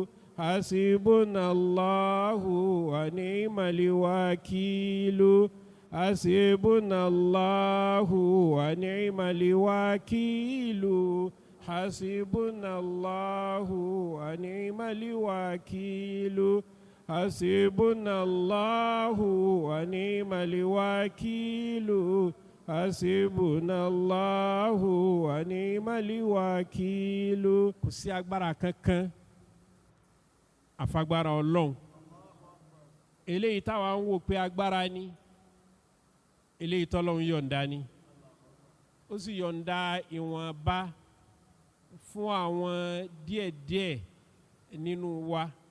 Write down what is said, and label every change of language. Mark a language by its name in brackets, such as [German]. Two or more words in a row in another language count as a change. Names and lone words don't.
[Arabic] حسبنا الله ونعم الوكيل حسبنا الله ونعم الوكيل حسبنا الله ونعم الوكيل حسبنا الله ونعم الوكيل حسبنا الله ونعم الوكيل. [Yoruba] Kò sí agbára kankan àfagbára Ọlọ́run. eléyìí táwa ń wò pé agbára ni eléyìí tọ́lọ́run yọ̀ǹda ni ó sì yọ̀ǹda ìwọ̀nba fún àwọn díẹ̀díẹ̀ nínú wa